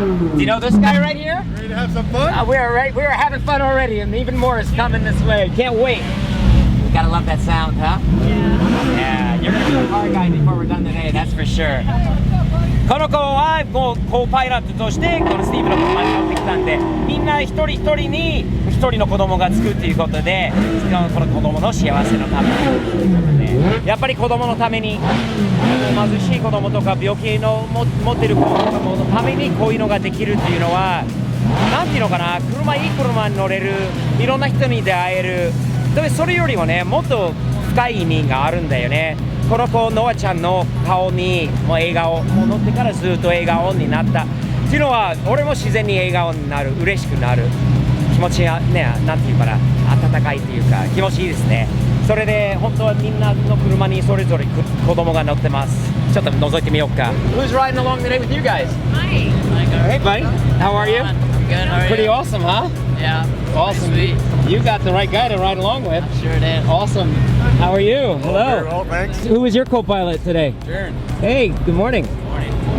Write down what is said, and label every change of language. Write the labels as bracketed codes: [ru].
[en] Do you know this guy right here? Ready to have some fun? We are having fun already, and even more is coming this way. Can't wait. You gotta love that sound, huh? Yeah. Yeah, you're gonna be a car guy before we're done today, that's for sure. [ja] この子はコーパイロットとしてこのスティーブの車に乗ってきたんで、みんな一人一人に一人の子供がつくっていうことで、この子供の幸せのためにということで、やっぱり子供のために、貧しい子供とか病気の持ってる子供のためにこういうのができるっていうのは、なんていうのかな、いい車に乗れる、いろんな人に出会える。でそれよりもね、もっと深い意味があるんだよね。この子ノアちゃんの顔にもう笑顔、もう乗ってからずっと笑顔になったっていうのは、俺も自然に笑顔になる、嬉しくなる気持ちがね、なんていうかな、温かいっていうか気持ちいいですね。それで本当はみんなの車にそれぞれ子供が乗ってます。ちょっと覗いてみようか。 [en] Who's riding along today with you guys? Hi. Hey buddy, how are you? I'm good. How are Pretty you? awesome, huh? Yeah. Awesome. Sweet. You got the right guy to ride along with. Sure did. Awesome. How are you? Hello. Well, thanks. Who was your co-pilot today? Jaron. Hey, good morning. Good morning.